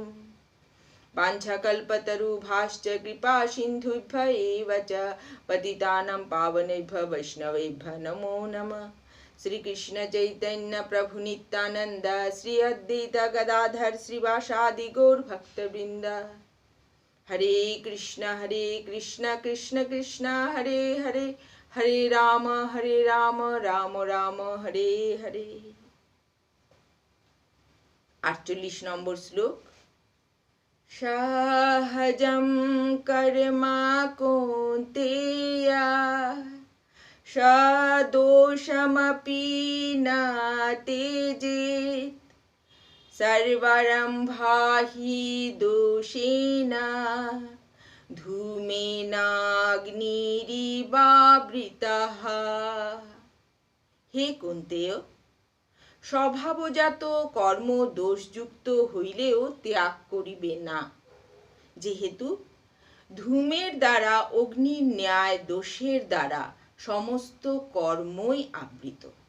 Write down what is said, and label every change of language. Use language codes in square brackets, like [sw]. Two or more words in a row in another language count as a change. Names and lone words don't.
[sa] वाञ्छाकल्पतरुभ्यश्च कृपा सिन्धुभ्य एव च पतितानां पावनेभ्यो वैष्णवेभ्यो नमो नमः। श्री कृष्ण चैतन्य प्रभु नित्यानंद श्री अद्वैत गदाधर श्रीवासादि गौर भक्तवृंद। हरे कृष्ण कृष्ण कृष्ण हरे हरे हरे राम राम राम हरे हरे। [bn] 48 নম্বর শ্লোক। [sa] सहजं कर्मा कौन्तेय सदोषमपि न त्यजेत् सर्वारम्भा हि दोषेण धूमेनाग्निरिवावृतः। [bn] হে কুন্তেয়, স্বভাবজাত কর্ম দোষযুক্ত হইলেও ত্যাগ করিবে না, যেহেতু ধূমের দ্বারা অগ্নির ন্যায় দোষের দ্বারা সমস্ত কর্মই আবৃত।